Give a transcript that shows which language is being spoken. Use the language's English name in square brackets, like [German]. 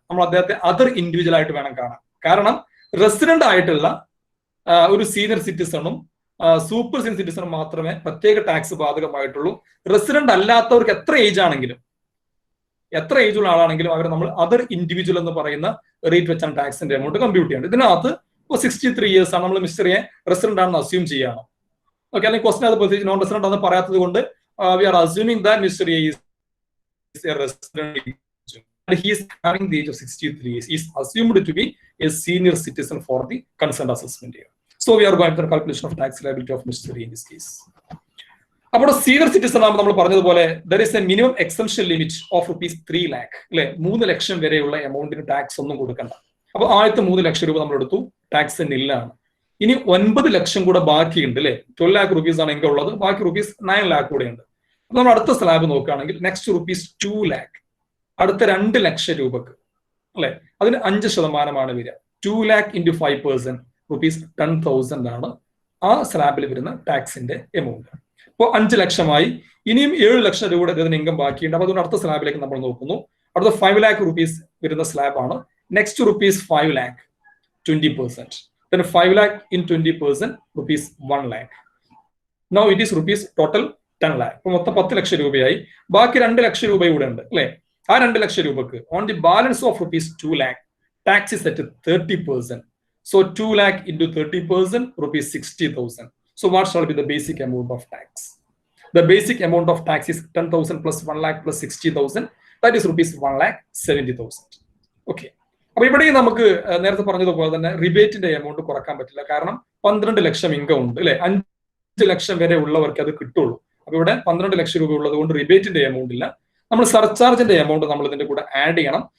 [Malayalam] നമ്മൾ അദ്ദേഹത്തെ other individual ആയിട്ട് വേണം കാണാൻ. കാരണം റെസിഡന്റ് ആയിട്ടുള്ള ഒരു സീനിയർ സിറ്റിസണും സൂപ്പർ സീനിയർ സിറ്റിസണും മാത്രമേ പ്രത്യേക ടാക്സ് ബാധകമായിട്ടുള്ളൂ. റെസിഡന്റ് അല്ലാത്തവർക്ക് എത്ര ഏജ് ഉള്ള ആളാണെങ്കിലും അവരെ നമ്മൾ അതർ ഇൻഡിവിജ്വൽ എന്ന് പറയുന്ന റേറ്റ് വെച്ചാണ് ടാക്സിന്റെ എമൗണ്ട് കമ്പ്യൂട്ട് ചെയ്യേണ്ടത്. ഇതിനകത്ത് 63 ഇയേഴ്സ് ആണ്. നമ്മൾ മിസ്റ്റർ എ റെസിഡന്റ് ആണെന്ന് അസ്യൂം ചെയ്യണം. ഓക്കെ, അല്ലെങ്കിൽ ക്വസ്റ്റൻ അത് പ്രത്യേകിച്ച് നോൺ റെസിഡന്റ് ആണെന്ന് പറയാത്തത് കൊണ്ട് [English] We are assuming that mister A is a resident and he is having the age of 63 years. He is assumed to be a senior citizen for the concerned assessment year. So we are going to the calculation of tax liability of Mr. A in this case. [Malayalam] അപ്പോൾ senior citizen ആകുമ്പോൾ നമ്മൾ പറഞ്ഞതുപോലെ [English] there is a minimum exemption limit of ₹3 lakh, അല്ലെ? [Malayalam] 3 ലക്ഷം വരെയുള്ള എമൗണ്ടിന് tax ഒന്നും കൊടുക്കണ്ട. അപ്പൊ ആദ്യത്തെ 3 ലക്ഷം രൂപ നമ്മൾ എടുത്തു, ടാക്സ് നില്ലാണ്. ഇനി 9 ലക്ഷം കൂടെ ബാക്കിയുണ്ട്, അല്ലെ? [English] 12 lakh rupees [Malayalam] ആണ് ഇൻകം ഉള്ളത്, ബാക്കി ₹9 lakh കൂടെ ഉണ്ട്. അപ്പൊ നമ്മൾ അടുത്ത സ്ലാബ് നോക്കുകയാണെങ്കിൽ നെക്സ്റ്റ് ₹2 lakh, അടുത്ത 2 ലക്ഷം രൂപക്ക്, അല്ലെ? അതിന് 5% വരിക. [English] 2 lakh into 5% [Malayalam] ₹10,000 ആണ് ആ സ്ലാബിൽ വരുന്ന ടാക്സിന്റെ എമൗണ്ട്. അപ്പോൾ 5 ലക്ഷമായി. ഇനിയും 7 ലക്ഷം രൂപയുടെ ഇതിന് ഇൻകം ബാക്കിയുണ്ട്. അപ്പൊ അതുകൊണ്ട് അടുത്ത സ്ലാബിലേക്ക് നമ്മൾ നോക്കുന്നു. അടുത്ത [English] 5 lakh rupees [Malayalam] വരുന്ന സ്ലാബാണ്. [English] Next ₹5 lakh, 20%. Then 5 lakh in 20%, ₹1 lakh. Now it is total 10 lakh. [Malayalam] അപ്പൊ മൊത്തം 10 ലക്ഷം രൂപയായി. ബാക്കി 2 ലക്ഷം രൂപ ഇവിടെ ഉണ്ട്, അല്ലെ? ആ 2 ലക്ഷം രൂപക്ക് [English] On the balance of ₹2 lakh tax is at 30%. So 2 lakh into 30%, ₹60,000. So what shall be the basic amount of tax? The basic amount of tax is 10,000 plus 1 lakh plus 60,000. That is ₹1,70,000. Okay. [Malayalam] അപ്പൊ ഇവിടെ നമുക്ക് നേരത്തെ പറഞ്ഞതുപോലെ തന്നെ റിബേറ്റിന്റെ amount കുറക്കാൻ പറ്റില്ല. കാരണം 12 ലക്ഷം income ഉണ്ട്, അല്ലെ? 5 ലക്ഷം വരെ ഉള്ളവർക്ക് അത് കിട്ടുള്ളൂ. അപ്പൊ ഇവിടെ 12 ലക്ഷം രൂപ ഉള്ളത് കൊണ്ട് റിബേറ്റിന്റെ എമൗണ്ട് ഇല്ല. നമ്മൾ സർചാർജിന്റെ എമൗണ്ട് നമ്മൾ ഇതിന്റെ കൂടെ ആഡ് ചെയ്യണം.